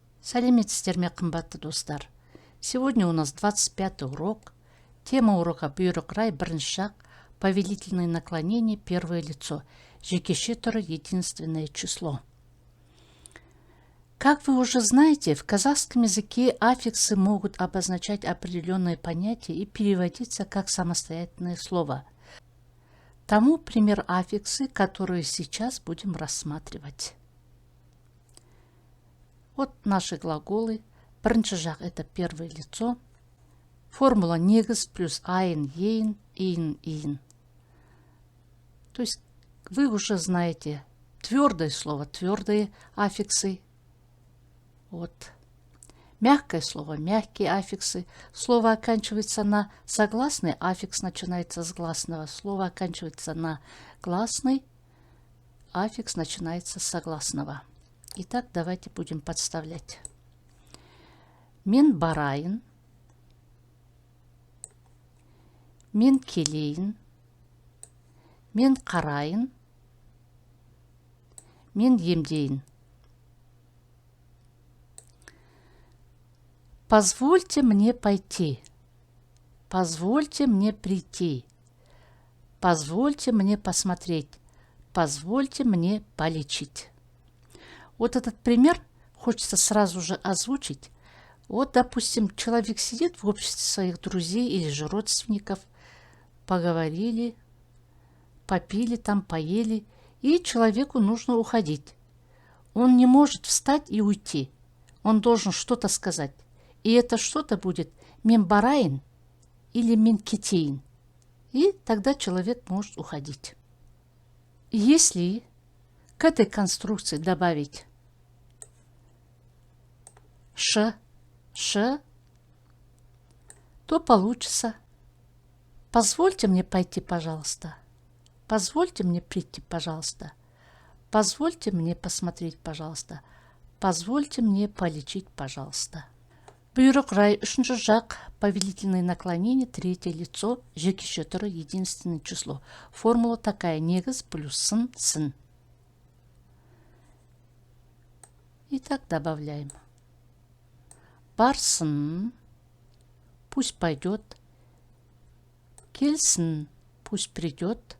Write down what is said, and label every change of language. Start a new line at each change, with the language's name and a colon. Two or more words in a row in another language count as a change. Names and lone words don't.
Kazakh: Сәлеметсіздер ме, қымбатты достар.
Russian: Сегодня у нас 25-й урок. Тема урока
Kazakh: бұйрық рай, бірінші
Russian: шаг, повелительные наклонения, первое лицо,
Kazakh: жекеше түрі,
Russian: единственное число. Как вы уже знаете, в казахском языке аффиксы могут обозначать определенные понятия и переводиться как самостоятельное слово. Тому пример аффиксы, которые сейчас будем рассматривать. Вот наши глаголы.
Kazakh: Бірінші жақ –
Russian: это первое лицо. Формула негіз плюс айн, ейн, ин, ин. То есть вы уже знаете твердое слово, твердые аффиксы. Вот. Мягкое слово, мягкие аффиксы. Слово оканчивается на согласный, аффикс начинается с гласного. Слово оканчивается на гласный, аффикс начинается с согласного. Итак, давайте будем подставлять.
Kazakh: Мен барайын, мен келейін, мен қарайын, мен емдейін.
Russian: Позвольте мне пойти. Позвольте мне прийти. Позвольте мне посмотреть. Позвольте мне полечить. Вот этот пример хочется сразу же озвучить. Вот, допустим, человек сидит в обществе своих друзей или же родственников, поговорили, попили, там поели, и человеку нужно уходить. Он не может встать и уйти. Он должен что-то сказать. И это что-то будет
Kazakh: мен барайын
Russian: или
Kazakh: мен кетейін.
Russian: И тогда человек может уходить. Если к этой конструкции добавить ш, то получится: позвольте мне пойти, пожалуйста. Позвольте мне прийти, пожалуйста. Позвольте мне посмотреть, пожалуйста. Позвольте мне полечить, пожалуйста.
Kazakh: Бұйрық рай, үшінші жақ,
Russian: повелительные наклонения, третье лицо,
Kazakh: жекеше түрі,
Russian: единственное число. Формула такая: негіз плюс сын, сын. Итак, добавляем. Барсын, пусть пойдет. Келсін, пусть придет.